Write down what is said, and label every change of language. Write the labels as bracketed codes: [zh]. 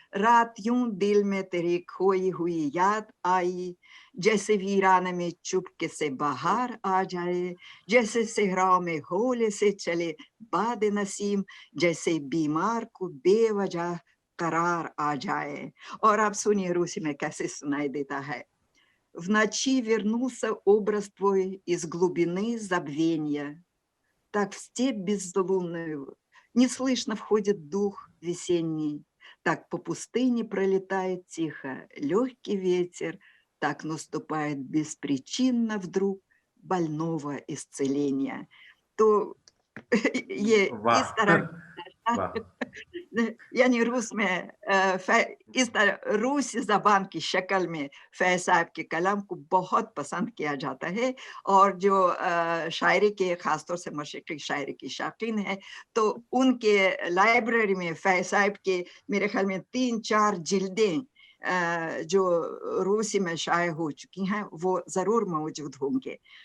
[hi] रात यूं दिल में तेरी खोई हुई याद आई, जैसे वीरान में चुपके से बाहर आ जाए, जैसे सहराओं में होले से चले बाद नसीम, जैसे बीमार को बेवजह करार आ जाए। और आप सुनिए रूसी में कैसे सुनाई देता है। [ru] В ночи вернулся образ твой из глубины забвения. Так в степь безлунную неслышно входит дух весенний. Так по пустыне пролетает тихо легкий ветер. Так наступает беспричинно вдруг больного исцеления. [hi] То ये इस तरह यानी रूस में इस तरह रूसी ज़बान की शक्ल में फैज़ साहब के कलाम को बहुत पसंद किया जाता है। और जो शायरी के, ख़ासतौर से मशरिक़ी शायरी की शौकीन है, तो उनके लाइब्रेरी में फैज़ साहब के मेरे ख़्याल में 3-4 जिल्दें जो रूसी में शाये हो चुकी हैं, वो ज़रूर मौजूद होंगे।